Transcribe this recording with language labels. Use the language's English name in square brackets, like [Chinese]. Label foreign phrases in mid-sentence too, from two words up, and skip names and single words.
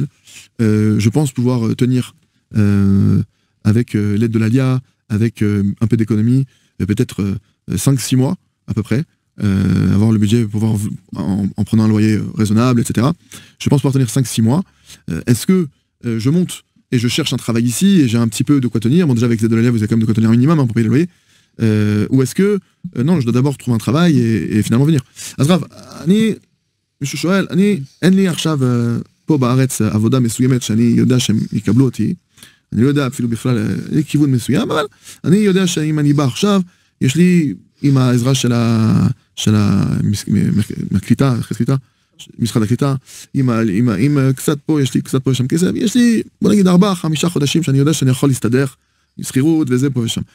[French] Je pense pouvoir tenir avec l'aide de l'ALIA, avec un peu d'économie, peut-être 5-6 mois à peu près, avoir le budget pour pouvoir, en prenant un loyer raisonnable, etc. Je pense pouvoir tenir 5-6 mois. Est-ce que je monte et je cherche un travail ici et j'ai un petit peu de quoi tenir? Bon, déjà avec l'aide de l'ALIA, vous avez quand même de quoi tenir un minimum pour payer le loyer. Ou est-ce que non, je dois d'abord trouver un travail et finalement venir. [Hebrew] Azrav, מישהו שואל, אין לי עכשיו פה בארץ עבודה מסוימת שאני יודע שהם יקבלו אותי, אני לא יודע אפילו בכלל לכיוון מסוים, אבל אני יודע שאם אני בא עכשיו, יש לי עם העזרה של הקליטה, משרד הקליטה, עם קצת פה, יש לי קצת פה ושם כסף, יש לי, בוא נגיד 4-5 חודשים שאני יודע שאני יכול להסתדר, שכירות וזה פה ושם.